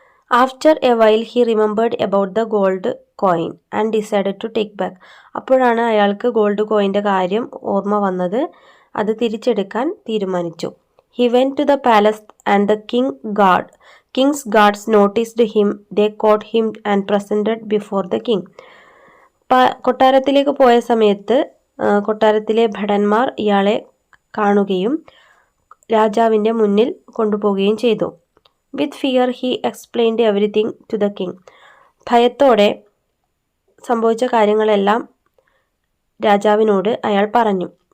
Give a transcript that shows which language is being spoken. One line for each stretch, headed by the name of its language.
English: After a while he remembered about the gold coin and decided to take back.
Malayalam: അപ്പോഴാണ് അയാൾക്ക് gold കോയിൻ്റെ കാര്യം ഓർമ്മ വന്നത്. അത് തിരിച്ചെടുക്കാൻ തീരുമാനിച്ചു.
English: He went to the palace and the King's guards noticed him. They caught him and presented before the king.
Malayalam: കൊട്ടാരത്തിലേക്ക് പോയ സമയത്ത് കൊട്ടാരത്തിലെ ഭടന്മാർ ഇയാളെ കാണുകയും രാജാവിൻ്റെ മുന്നിൽ കൊണ്ടുപോവുകയും ചെയ്തു.
English: With fear he explained everything to the king.
Malayalam: ഭയത്തോടെ സംഭവിച്ച കാര്യങ്ങളെല്ലാം രാജാവിനോട് അയാൾ പറഞ്ഞു.